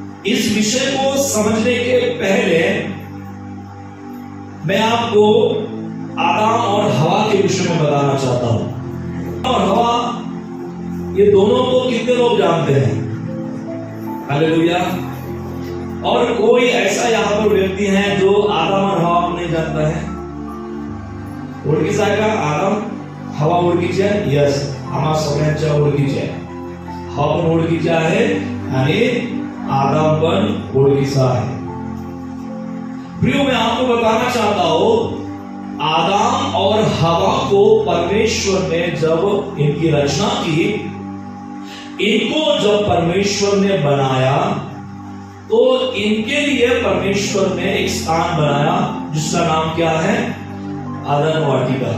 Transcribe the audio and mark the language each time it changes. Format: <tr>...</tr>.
<hi>इस विषय को समझने के पहले मैं आपको आदम और हवा के विषय में बताना चाहता हूं। और हवा, ये दोनों को कितने लोग जानते हैं? हालेलुया। और कोई ऐसा यहां पर व्यक्ति है जो आदम और हवा को नहीं जानता है?</hi> <mr>ओळखीचा आहे का? आदम हवा ओळखीची आहे? यस, आम्हा सगळ्यांच्या ओळखीची आहे. हवा पण ओळखीची आहे आणि आदम पण ओळखीचा आहे.</mr> <hi>प्रियो, मैं आपको बताना चाहता हूं, आदम और हवा को परमेश्वर ने जब इनकी रचना की, इनको जब परमेश्वर ने बनाया तो इनके लिए परमेश्वर ने एक स्थान बनाया जिसका नाम क्या है? आदन वाटिका।</hi>